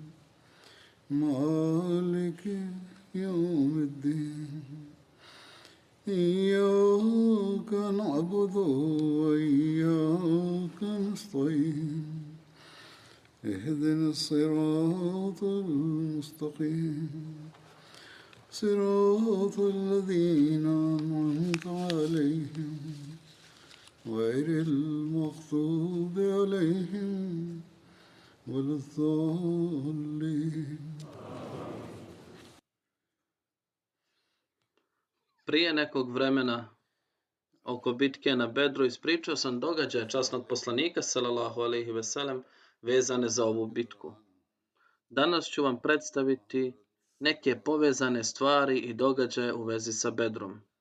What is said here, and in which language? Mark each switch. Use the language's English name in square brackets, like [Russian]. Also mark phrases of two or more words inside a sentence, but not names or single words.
[Arabic] مالك يوم الدين إياك نعبد وإياك نستعين اهدنا الصراط المستقيم صراط الذين أنعمت عليهم غير المغضوب عليهم ولا الضالين. [Bosnian] Prije nekog vremena oko bitke na Bedru ispričao sam događaje časnog poslanika [Arabic] صلى الله عليه وسلم [Bosnian] vezane za ovu bitku. Danas ću vam predstaviti neke povezane stvari i događaje u vezi sa Bedrom.